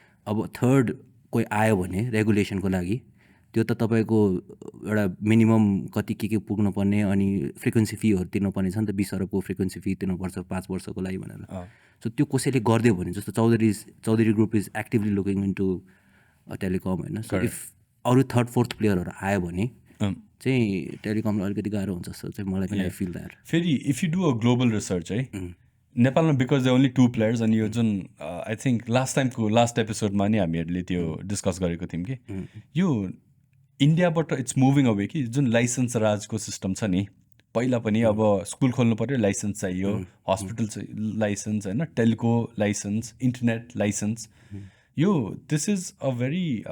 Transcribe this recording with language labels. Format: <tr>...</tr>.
<ne>अब थर्ड कोही आयो भने रेगुलेसनको लागि त्यो त तपाईँको एउटा मिनिमम कति के पुग्नुपर्ने अनि फ्रिक्वेन्सी फीहरू तिर्नुपर्ने छ नि त. 20 अरबको फ्रिक्वेन्सी फी तिर्नुपर्छ 5 वर्षको लागि भनेर. सो त्यो कसैले गरिदियो भने जस्तो</ne> <en>Chaudhary group is actively looking into telecom</en> <ne>होइन.</ne> <en>so if</en> <ne>अरू थर्ड फोर्थ प्लेयरहरू आयो भने चाहिँ टेलिकमलाई अलिकति गाह्रो हुन्छ जस्तो चाहिँ मलाई पनि</ne> <en>I feel that.</en> <ne>फेरि</ne> <en>if you do a global research है,</en> <ne>नेपालमा</ne> <en>because they only 2 players</en> <ne>अनि यो जुन</ne> <en>I think</en> <ne>लास्ट एपिसोडमा नि हामीहरूले त्यो डिस्कस गरेको थियौँ कि यो इन्डियाबाट</ne> <en>it's moving away</en> <ne>कि जुन लाइसेन्स राजको सिस्टम छ नि पहिला पनि अब स्कुल खोल्नु पऱ्यो लाइसेन्स चाहियो हस्पिटल लाइसेन्स होइन टेलिको लाइसेन्स इन्टरनेट लाइसेन्स यो</ne> <en>this is a very</en>